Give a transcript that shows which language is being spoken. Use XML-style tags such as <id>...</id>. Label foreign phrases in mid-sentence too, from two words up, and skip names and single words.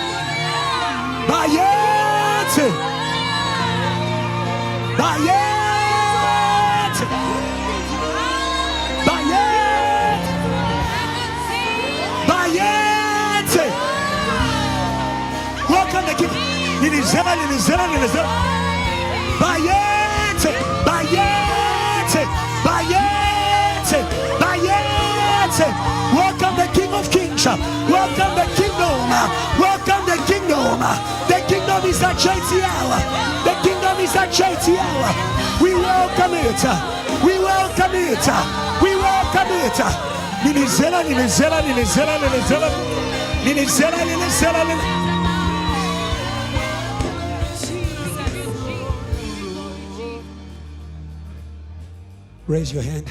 <zu>Bayete. Bayete. Bayete. Bayete.</zu> <en>Welcome the King.</en> <zu>Nilizela. Bayete. Bayete. Bayete. Bayete.</zu> <en>Welcome the King of Kings. Welcome the kingdom. Welcome the kingdom. The kingdom is at JTL. The kingdom is at JTL. We welcome it. We welcome it. We welcome it. Nilizela. Raise your hand.</en>